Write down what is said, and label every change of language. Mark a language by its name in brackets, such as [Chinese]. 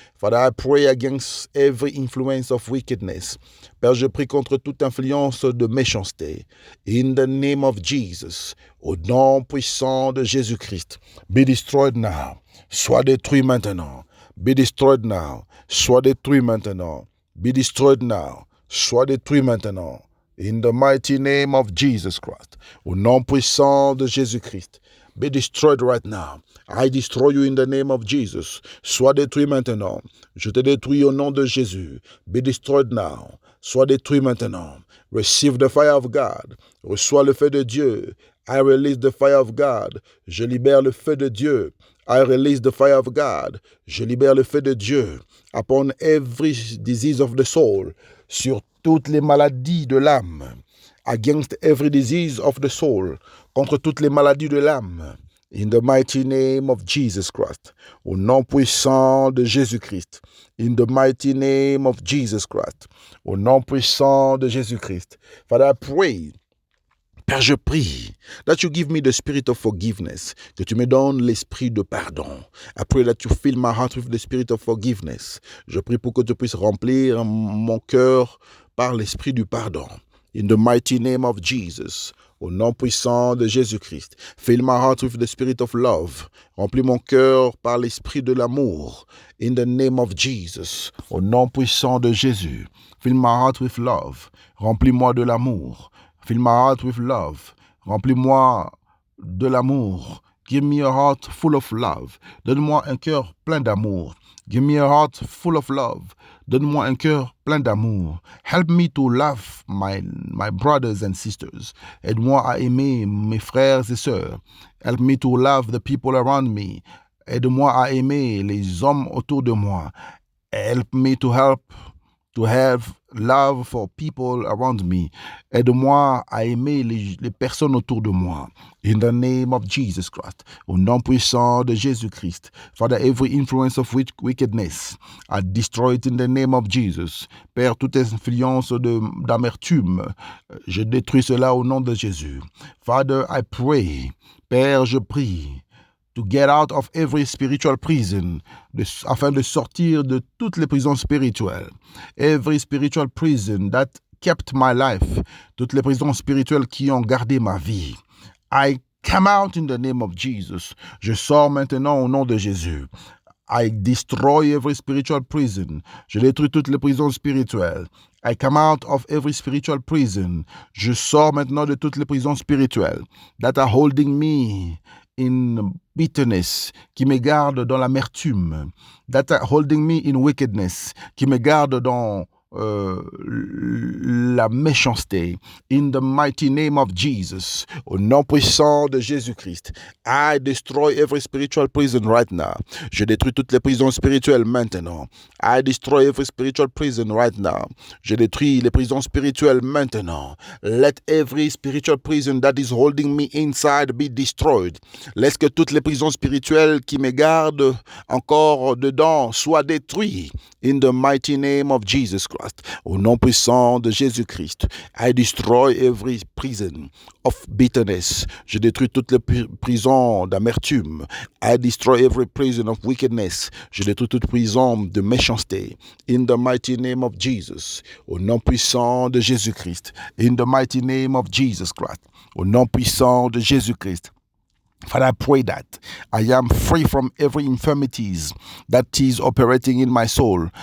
[English] Father, I pray against every influence of wickedness. [French] Père, je prie contre toute influence de méchanceté. [English] In the name of Jesus, [French] au nom puissant de Jésus-Christ, [English] be destroyed now. [French] Sois détruit maintenant. [English] Be destroyed now. [French] Sois détruit maintenant. [English] Be destroyed now. [French] Sois détruit maintenant. [English] In the mighty name of Jesus Christ. [French] Au nom puissant de Jésus-Christ. [English] Be destroyed right now. I destroy you in the name of Jesus. [French] Sois détruit maintenant. Je te détruis au nom de Jésus. [English] Be destroyed now. [French] Sois détruit maintenant. [English] Receive the fire of God. [French] Reçois le feu de Dieu. [English] I release the fire of God. [French] Je libère le feu de Dieu. [English] I release the fire of God. [French] Je libère le feu de Dieu [English] upon every disease of the soul, [French] sur toutes les maladies de l'âme. [English] Against every disease of the soul, [French] contre toutes les maladies de l'âme. [English] In the mighty name of Jesus Christ. [French] Au nom puissant de Jésus-Christ. [English] In the mighty name of Jesus Christ. [French] Au nom puissant de Jésus-Christ. [English] Father, I pray. [French] Père, je prie [English] that you give me the spirit of forgiveness, [French] que tu me donnes l'esprit de pardon. [English] I pray that you fill my heart with the spirit of forgiveness. [French] Je prie pour que tu puisses remplir mon cœur par l'esprit du pardon. [English] In the mighty name of Jesus, [French] au nom puissant de Jésus-Christ. [English] Fill my heart with the spirit of love. [French] Remplis mon cœur par l'esprit de l'amour. [English] In the name of Jesus, [French] au nom puissant de Jésus. [English] Fill my heart with love. [French] Remplis-moi de l'amour. [English] Fill my heart with love. [French] Remplis-moi de l'amour. [English] Give me a heart full of love. [French] Donne-moi un cœur plein d'amour. [English] Give me a heart full of love. [French] Donne-moi un cœur plein d'amour. [English] Help me to love my brothers and sisters. [French] Aide-moi à aimer mes frères et sœurs. [English] Help me to love the people around me. [French] Aide-moi à aimer les hommes autour de moi. [English] Help me to have love for people around me. [French] Aide-moi à aimer les personnes autour de moi. [English] In the name of Jesus Christ. [French] Au nom puissant de Jésus-Christ. [English] Father, every influence of wickedness, I destroy it in the name of Jesus. [French] Père, toute influence d'amertume, je détruis cela au nom de Jésus. [English] Father, I pray. [French] Père, je prie. [English] To get out of every spiritual prison, [French] afin de sortir de toutes les prisons spirituelles. [English] Every spiritual prison that kept my life, [French] toutes les prisons spirituelles qui ont gardé ma vie. [English] I come out in the name of Jesus. [French] Je sors maintenant au nom de Jésus. [English] I destroy every spiritual prison. [French] Je détruis toutes les prisons spirituelles. [English] I come out of every spiritual prison. [French] Je sors maintenant de toutes les prisons spirituelles [English] that are holding me in bitterness, [French] qui me garde dans l'amertume, [English] that are holding me in wickedness, [French] qui me garde dans la méchanceté. [English] In the mighty name of Jesus, [French] au nom puissant de Jésus-Christ, [English] I destroy every spiritual prison right now. [French] Je détruis toutes les prisons spirituelles maintenant. [English] I destroy every spiritual prison right now. [French] Je détruis les prisons spirituelles maintenant. [English] Let every spiritual prison that is holding me inside be destroyed. [French] Laisse que toutes les prisons spirituelles qui me gardent encore dedans soient détruites. [English] In the mighty name of Jesus Christ. Christ. [French] Au nom puissant de Jésus-Christ. [English] I destroy every prison of bitterness. [French] Je détruis toutes les prisons d'amertume. [English] I destroy every prison of wickedness. [French] Je détruis toute prison de méchanceté. [English] In the mighty name of Jesus. [French] Au nom puissant de Jésus-Christ. [English] In the mighty name of Jesus Christ. [French] Au nom puissant de Jésus-Christ. [English] Father, I pray that I am free from every infirmities that is operating in my soul.